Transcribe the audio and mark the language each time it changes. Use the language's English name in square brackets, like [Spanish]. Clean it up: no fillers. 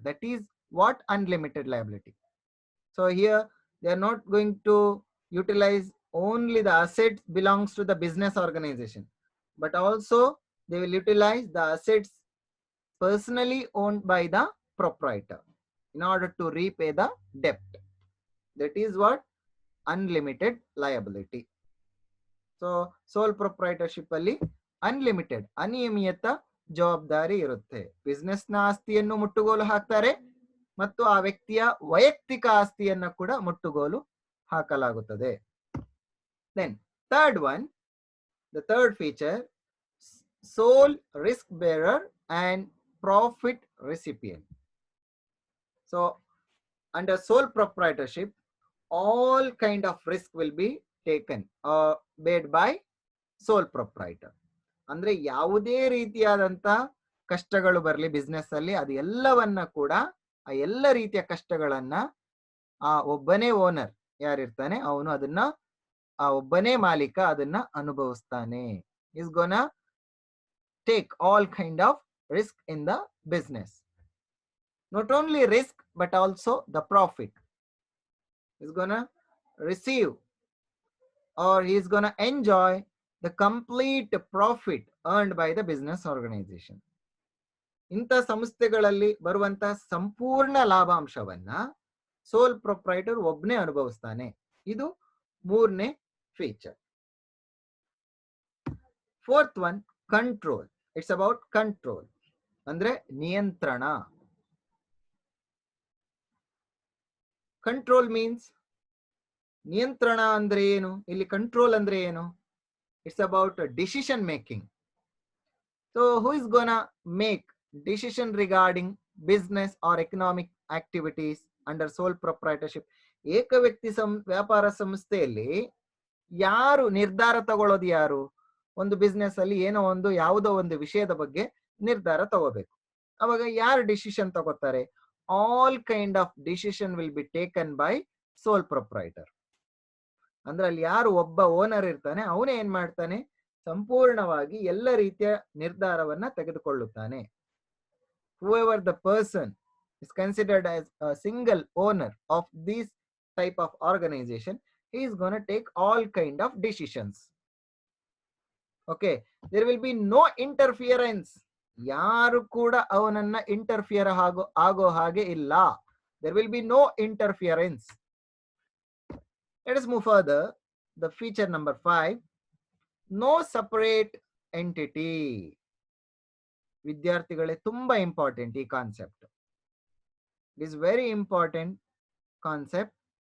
[English] That is what unlimited liability. So here they are not going to utilize only the assets belongs to the business organization, but also they will utilize the assets personally owned by the proprietor in order to repay the debt. That is what unlimited liability. [Kannada] So soul proprietorship ಅಲ್ಲಿ unlimited ಅನಿಯಮಿತ ಜವಾಬ್ದಾರಿ ಇರುತ್ತೆ. Business ನ ಆಸ್ತಿಯನ್ನು ಮುಟ್ಟುಗೋಲು ಹಾಕ್ತಾರೆ ಮತ್ತು ಆ ವ್ಯಕ್ತಿಯ ವೈಯಕ್ತಿಕ ಆಸ್ತಿಯನ್ನ ಕೂಡ ಮುಟ್ಟುಗೋಲು ಹಾಕಲಾಗುತ್ತದೆ. [English] Then third one, the third feature, sole risk bearer and profit recipient. So under sole proprietorship all kind of risk will be taken or paid by sole proprietor. [Kannada] ಅಂದ್ರೆ ಯಾವುದೇ ರೀತಿಯಾದಂತ ಕಷ್ಟಗಳು ಬರಲಿ ಬಿಸ್ನೆಸ್ ಅಲ್ಲಿ, ಅದು ಎಲ್ಲವನ್ನ ಕೂಡ ಆ ಎಲ್ಲ ರೀತಿಯ ಕಷ್ಟಗಳನ್ನ ಆ ಒಬ್ಬನೇ ಓನರ್ ಯಾರಿರ್ತಾನೆ ಅವನು ಅದನ್ನ ಆ ಒಬ್ಬನೇ ಮಾಲೀಕ ಅದನ್ನ ಅನುಭವಿಸ್ತಾನೆ. [English] Is gonna take all kind of risk in the business. Not only risk but also the profit is gonna receive, or he is gonna enjoy the complete profit earned by the business organization. [Kannada] ಇಂಥ ಸಂಸ್ಥೆಗಳಲ್ಲಿ ಬರುವಂತ ಸಂಪೂರ್ಣ ಲಾಭಾಂಶವನ್ನ ಸೋಲ್ proprietor ಒಬ್ಬನೇ ಅನುಭವಿಸ್ತಾನೆ. ಇದು ಮೂರನೇ feature. [English] Fourth one, control. It's about control, [Kannada] ಅಂದ್ರೆ ನಿಯಂತ್ರಣ. [English] control means, [Kannada] ನಿಯಂತ್ರಣ ಅಂದ್ರೆ ಏನು, ಇಲ್ಲಿ ಕಂಟ್ರೋಲ್ ಅಂದ್ರೆ ಏನು? [English] It's about decision making. So who is gonna make decision regarding business or economic activities under sole proprietorship? [Kannada] ಏಕ ವ್ಯಕ್ತಿ ವ್ಯಾಪಾರ ಸಂಸ್ಥೆಯಲ್ಲಿ ಯಾರು ನಿರ್ಧಾರ ತಗೊಳ್ಳೋದು? ಯಾರು? ಒಂದು ಬಿಸ್ನೆಸ್ ಅಲ್ಲಿ ಏನೋ ಒಂದು ಯಾವುದೋ ಒಂದು ವಿಷಯದ ಬಗ್ಗೆ ನಿರ್ಧಾರ ತಗೋಬೇಕು. ಅವಾಗ ಯಾರು ಡಿಸಿಷನ್ ತಗೋತಾರೆ? [English] all kind of decision will be taken by sole proprietor. [Kannada] ಅಂದ್ರೆ ಅಲ್ಲಿ ಯಾರು ಒಬ್ಬ ಓನರ್ ಇರ್ತಾನೆ ಅವನೇ ಏನ್ ಮಾಡ್ತಾನೆ? ಸಂಪೂರ್ಣವಾಗಿ ಎಲ್ಲ ರೀತಿಯ ನಿರ್ಧಾರವನ್ನ ತೆಗೆದುಕೊಳ್ಳುತ್ತಾನೆ. [English] whoever the person is considered as a single owner of this type of organization, he is going to take all kind of decisions. Okay, there will be no interference. [Kannada] ಯಾರು ಕೂಡ ಅವನನ್ನ ಇಂಟರ್ಫಿಯರ್ ಆಗೋ ಹಾಗೆ ಇಲ್ಲ. [English] There will be no interference. Let us move further. The feature number 5, no separate entity. [Kannada] ವಿದ್ಯಾರ್ಥಿಗಳೇ, ತುಂಬಾ important ಈ concept. [English] It is very important concept.